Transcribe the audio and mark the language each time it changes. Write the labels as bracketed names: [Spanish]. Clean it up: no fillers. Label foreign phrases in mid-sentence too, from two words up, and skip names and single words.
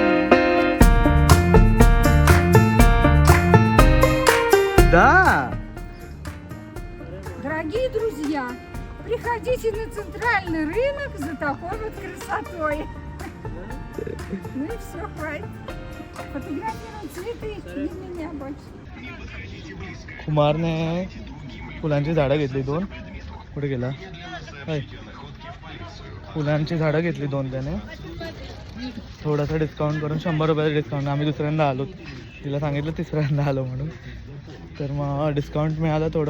[Russian] Да. Дорогие друзья, приходите на центральный рынок за такой вот красотой. Ну и все, хватит. Фотографируем цветы, не меня больше. [Marathi] कुमारने फुलांची झाडं घेतली 2. कुठे गेला? फुलांची झाडं घेतली 2 त्याने. थोडासा डिस्काउंट करून 100 रुपयाचा डिस्काउंट. आम्ही दुसऱ्यांदा आलो, तिला सांगितलं तिसऱ्यांदा आलो म्हणून. तर मग डिस्काउंट मिळालं थोडं.